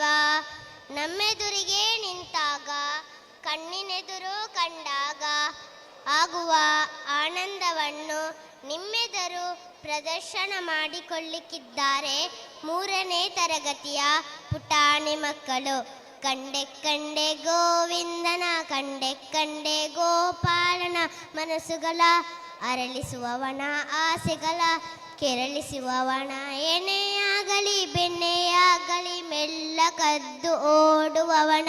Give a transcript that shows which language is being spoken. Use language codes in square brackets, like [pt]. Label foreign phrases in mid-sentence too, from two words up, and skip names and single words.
[kn] ನಮ್ಮೆದುರಿಗೆ ನಿಂತಾಗ, ಕಣ್ಣಿನೆದುರು ಕಂಡಾಗ ಆಗುವ ಆನಂದವನ್ನು ನಿಮ್ಮೆದುರು ಪ್ರದರ್ಶನ ಮಾಡಿಕೊಳ್ಳಿಕ್ಕಿದ್ದಾರೆ 3ನೇ ತರಗತಿಯ ಪುಟಾಣಿ ಮಕ್ಕಳು. ಕಂಡೆ ಕಂಡೆ ಗೋವಿಂದನ, ಕಂಡೆ ಕಂಡೆ ಗೋಪಾಲನ, ಮನಸ್ಸುಗಳ ಅರಳಿಸುವವನ ಆಸೆಗಳ ಕೆರಳಿಸುವವನ. ಎಣ್ಣೆಯಾಗಲಿ ಬೆಣ್ಣೆಯಾಗಲಿ ಮೆಲ್ಲ ಕದ್ದು ಓಡುವವನ.